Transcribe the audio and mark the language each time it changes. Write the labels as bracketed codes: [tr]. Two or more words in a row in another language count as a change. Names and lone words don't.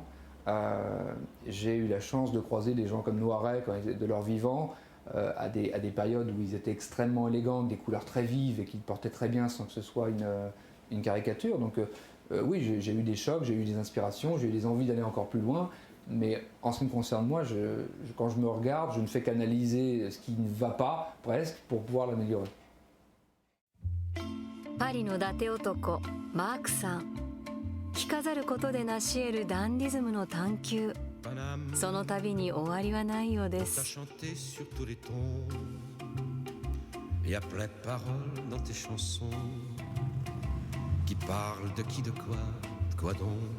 [fr] J'ai eu la chance de croiser des gens comme Noiret de leur vivant, à des périodes où ils étaient extrêmement élégants, des couleurs très vives et qu'ils portaient très bien sans que ce soit une caricature. Donc oui, j'ai eu des chocs, j'ai eu des inspirations, j'ai eu des envies d'aller encore plus loin, mais en ce qui me concerne moi, quand je me regarde, je ne fais qu'analyser ce qui ne va pas, presque, pour pouvoir l'améliorer. [ja] パリの伊達男マークさん。着飾ることで成し得るダンディズムの探求、 その度に終わりはないようで [fr] T'as [ja] す。 [fr] chanté sur tous les tons. Y a plein de paroles dans tes chansons qui parlent de qui, de quoi donc.